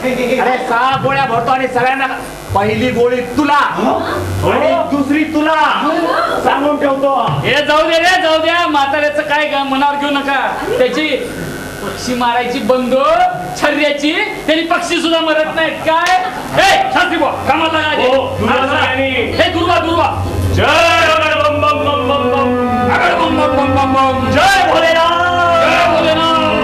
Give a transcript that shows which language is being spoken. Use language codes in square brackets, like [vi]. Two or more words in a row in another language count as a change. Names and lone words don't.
[mr] अरे 6 गोळ्या भरतो आणि सगळ्यांना पहिली गोळी तुला आणि दुसरी तुला सांगून ठेवतो. हे जाऊ दे रे, जाऊ द्या. म्हाताऱ्याचं काय मनावर घेऊ नका. त्याची पक्षी मारायची बंदूक छर्याची, त्यांनी पक्षी सुद्धा मरत नाहीत. काय हे शास्त्री बुवा कामाला लागा. हे दुर्वा दुर्वा. [hi] जय अगड बम बम बम बम बम, अगड बम बम बम बम बम. जय भोलेनाथ, जय भोलेनाथ,